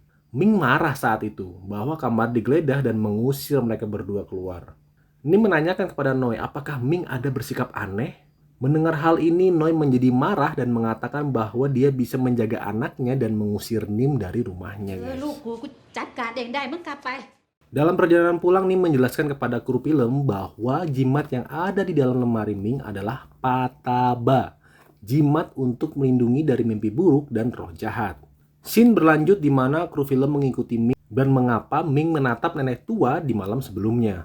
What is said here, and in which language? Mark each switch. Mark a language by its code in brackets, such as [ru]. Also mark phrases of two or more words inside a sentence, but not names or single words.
[id] Ming marah saat itu bahwa kamar digeledah dan mengusir mereka berdua keluar. Nim menanyakan kepada Noi apakah Ming ada bersikap aneh. Mendengar hal ini, Noi menjadi marah dan mengatakan bahwa dia bisa menjaga anaknya dan mengusir Nim dari rumahnya, [th] ลู [id] guys. [th] กกูจัดการเองได้มึงกลับไป [id] Dalam perjalanan pulang, Nim menjelaskan kepada kru film bahwa jimat yang ada di dalam lemari Ming adalah Pataba, jimat untuk melindungi dari mimpi buruk dan roh jahat. Scene berlanjut di mana kru film mengikuti Ming dan mengapa Ming menatap nenek tua di malam sebelumnya.